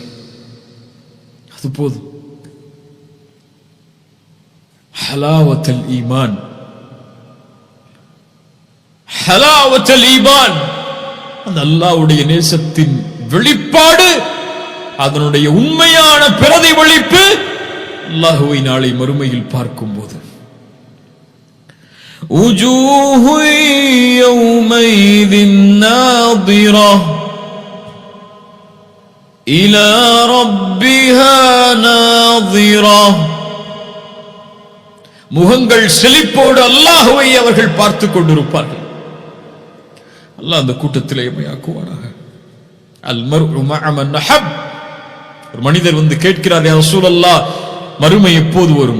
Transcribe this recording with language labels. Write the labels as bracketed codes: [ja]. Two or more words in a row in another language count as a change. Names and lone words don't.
[ta] அது போதும். [ar] حلاوة الإيمان, حلاوة الإيمان, [ta] அந்த அல்லாஹ்வுடைய நேசத்தின் வெளிப்பாடு, அதனுடைய உண்மையான பிரதிபலிப்பு அல்லாஹ்வை நாளை மறுமையில் பார்க்கும்போது [ar] وجوه يومئذ ناظرة إلى ربها ناظرة. [ta] முகங்கள் செழிப்போடு அல்லாஹ்வை அவர்கள் பார்த்துக் கொண்டிருப்பார்கள். அல்லாஹ் அந்த கூட்டத்திலே எம்மையாக்குவானாக. [ar] المرء مع من أحب. [ta] ஒரு மனிதர் வந்து கேட்கிறார், [ar] يا رسول الله, [ta] மறுமை எப்போது வரும்?